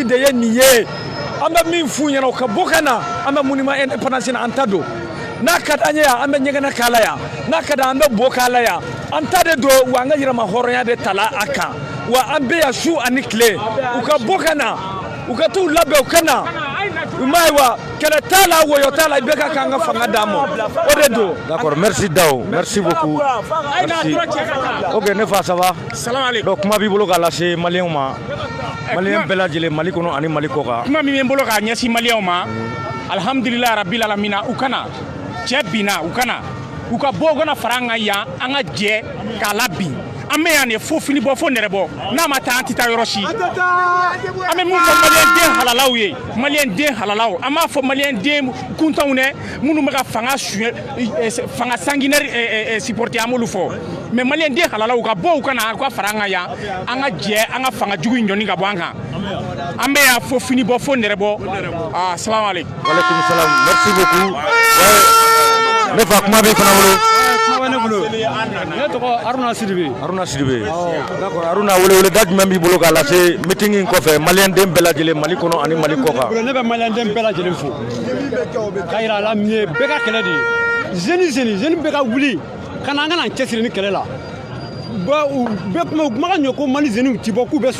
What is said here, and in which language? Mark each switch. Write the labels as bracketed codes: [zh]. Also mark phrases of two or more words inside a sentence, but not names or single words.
[bm] de ye nin ye an bɛ min f'u ɲɛna o ka bɔ ka na an bɛ monument indépendance na an ta don n'a ka d'an ye yan an bɛ ɲɛgɛnɛ k'a la yan n'a ka d'an an bɛ bo k'a la yan an ta de don wa an ka yɛrɛma hɔrɔnya de tala a kan wa an bɛ yan su ani tile u ka bɔ ka na u ka t'u labɛn u ka na u m'a ye wa kɛlɛ t'a la wɔyɔ t'a la IBK k'an ka fanga d'a ma o de don. [fr] D'accord, merci Dao, merci beaucoup. Merci. Ok, [bm] ne fa [fr] ça va? [ar] سلام عليكم. [bm] Donc kuma b'i bolo k'a lase maliyɛnw ma maliyɛn bɛɛ lajɛlen Mali kɔnɔ ani Mali kɔ kan. Kuma min bɛ n bolo k'a ɲɛsin maliyɛnw ma [ar] الحمد لله رب العالمين [bm] u kana cɛ binna u kana u ka bɔ u kana fara an kan yan an ka jɛ k'a labin an bɛ yan de fo fini bɔ fo nɛrɛ bɔ n'a ma taa an tɛ taa yɔrɔ si an bɛ mun fɔ maliyɛnden halalaw ye maliyɛnden halalaw an b'a fɔ maliyɛnden kuntanw dɛ minnu bɛ ka fanga [fr] sanguinaire supporter [bm] an b'olu fɔ mais maliyɛnden halalaw ka bɔ u kana u ka fara an kan yan an ka jɛ an ka fanga jugu in ɲɔni ka bɔ an kan an bɛ yan fo fini bɔ fo nɛrɛ bɔ [ar] السلام عليكم. وعليكم السلام, [fr] merci beaucoup. [bm] Ne fa kuma b'i fana bolo. Ne tɔgɔ Aruna Sidibe. Aruna Sidibe. D'accord, Aruna wele da jumɛn b'i bolo k'a lase meeting in kɔfɛ maliyɛnden bɛɛ lajɛlen Mali kɔnɔ ani Mali kɔ kan. Ne bɛ maliyɛnden bɛɛ lajɛlen fo k'a yira a la nin ye bɛɛ ka kɛlɛ de ye jeune bɛɛ ka wuli ka na an ka na cɛsiri ni kɛlɛ la u bɛɛ kuma ka ɲɛ ko Mali jeunes ti bɔ k'u bɛ